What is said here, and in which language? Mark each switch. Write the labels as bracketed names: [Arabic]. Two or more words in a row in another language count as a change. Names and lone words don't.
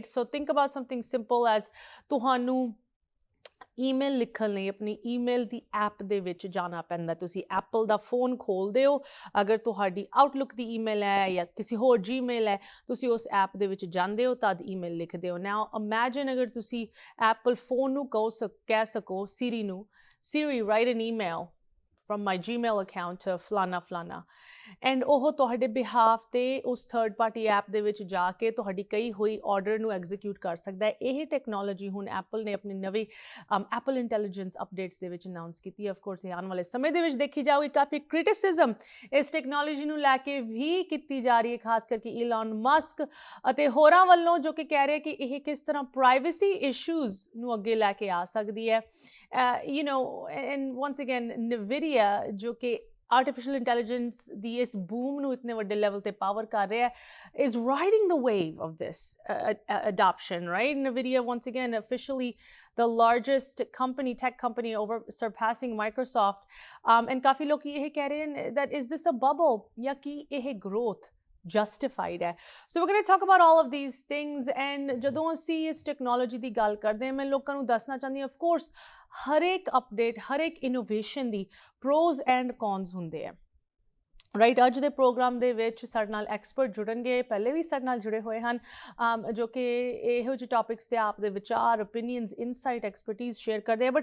[Punjabi] ਸੋ [English] think about something simple as [Punjabi] ਤੁਹਾਨੂੰ ਈਮੇਲ ਲਿਖਣ ਲਈ ਆਪਣੀ ਈਮੇਲ ਦੀ ਐਪ ਦੇ ਵਿੱਚ ਜਾਣਾ ਪੈਂਦਾ। ਤੁਸੀਂ ਐਪਲ ਦਾ ਫੋਨ ਖੋਲ੍ਹਦੇ ਹੋ, ਅਗਰ ਤੁਹਾਡੀ ਆਊਟਲੁੱਕ ਦੀ ਈਮੇਲ ਹੈ ਜਾਂ ਕਿਸੇ ਹੋਰ ਜੀਮੇਲ ਹੈ, ਤੁਸੀਂ ਉਸ ਐਪ ਦੇ ਵਿੱਚ ਜਾਂਦੇ ਹੋ, ਤਦ ਈਮੇਲ ਲਿਖਦੇ ਹੋ। [English] now imagine [Punjabi] ਅਗਰ ਤੁਸੀਂ ਐਪਲ ਫੋਨ ਨੂੰ ਕਹਿ ਸਕੋ ਸੀਰੀ ਨੂੰ, [English] Siri write an email from my Gmail account to [Punjabi] ਫਲਾਨਾ, ਐਂਡ ਉਹ ਤੁਹਾਡੇ ਬਿਹਾਫ 'ਤੇ ਉਸ [English] third party app [Punjabi] ਦੇ ਵਿੱਚ ਜਾ ਕੇ ਤੁਹਾਡੀ ਕਹੀ ਹੋਈ ਆਰਡਰ ਨੂੰ ਐਗਜ਼ੀਕਿਊਟ ਕਰ ਸਕਦਾ ਹੈ। ਇਹ ਟੈਕਨੋਲੋਜੀ ਹੁਣ ਐਪਲ ਨੇ ਆਪਣੀ ਨਵੀਂ ਐਪਲ ਇੰਟੈਲੀਜੈਂਸ ਅਪਡੇਟਸ ਦੇ ਵਿੱਚ ਅਨਾਊਂਸ ਕੀਤੀ। ਅਫਕੋਰਸ ਇਹ ਆਉਣ ਵਾਲੇ ਸਮੇਂ ਦੇ ਵਿੱਚ ਦੇਖੀ ਜਾਊਗੀ। ਕਾਫੀ ਕ੍ਰਿਟਿਸਿਜ਼ਮ ਇਸ ਟੈਕਨੋਲੋਜੀ ਨੂੰ ਲੈ ਕੇ ਵੀ ਕੀਤੀ ਜਾ ਰਹੀ ਹੈ, ਖਾਸ ਕਰਕੇ ਈਲਨ ਮਸਕ ਅਤੇ ਹੋਰਾਂ ਵੱਲੋਂ, ਜੋ ਕਿ ਕਹਿ ਰਹੇ ਕਿ ਇਹ ਕਿਸ ਤਰ੍ਹਾਂ [English] privacy issues [Punjabi] ਨੂੰ ਅੱਗੇ ਲੈ ਕੇ ਆ ਸਕਦੀ ਹੈ। [English] and once again [Punjabi] ਨਵੀਡੀਆ ਜੋ ਕਿ [English] artificial intelligence [Punjabi] ਦੀ ਇਸ ਬੂਮ ਨੂੰ ਇਤਨੇ ਵੱਡੇ ਲੈਵਲ 'ਤੇ ਪਾਵਰ ਕਰ ਰਿਹਾ, [English] is riding the wave of this adoption, right? NVIDIA once again officially the largest tech company, over surpassing Microsoft, and [Punjabi] ਕਾਫੀ ਲੋਕ ਇਹ ਕਹਿ ਰਹੇ ਹਨ [English] that is this a bubble [Punjabi] ਜਾਂ ਕੀ ਇਹ [English] growth justified ਹੈ। So we're going to talk about all of these things, and [Punjabi] ਜਦੋਂ ਅਸੀਂ ਇਸ ਟੈਕਨੋਲੋਜੀ ਦੀ ਗੱਲ ਕਰਦੇ ਹਾਂ, ਮੈਂ ਲੋਕਾਂ ਨੂੰ ਦੱਸਣਾ ਚਾਹੁੰਦੀ ਹਾਂ, [English] of course [Punjabi] ਹਰ ਇੱਕ ਅਪਡੇਟ, ਹਰ ਇੱਕ ਇਨੋਵੇਸ਼ਨ ਦੀ [English] pros and cons [Punjabi] ਹੁੰਦੇ ਆ, ਰਾਈਟ। ਅੱਜ ਦੇ ਪ੍ਰੋਗਰਾਮ ਦੇ ਵਿੱਚ ਸਾਡੇ ਨਾਲ ਐਕਸਪਰਟ ਜੁੜਨਗੇ, ਪਹਿਲੇ ਵੀ ਸਾਡੇ ਨਾਲ ਜੁੜੇ ਹੋਏ ਹਨ, ਜੋ ਕਿ ਇਹੋ ਜਿਹੇ ਟੌਪਿਕਸ 'ਤੇ ਆਪ ਦੇ ਵਿਚਾਰ, ਓਪੀਨੀਅਨਸ, ਇਨਸਾਈਟ, ਐਕਸਪਰਟੀਜ਼ ਸ਼ੇਅਰ ਕਰਦੇ ਆ।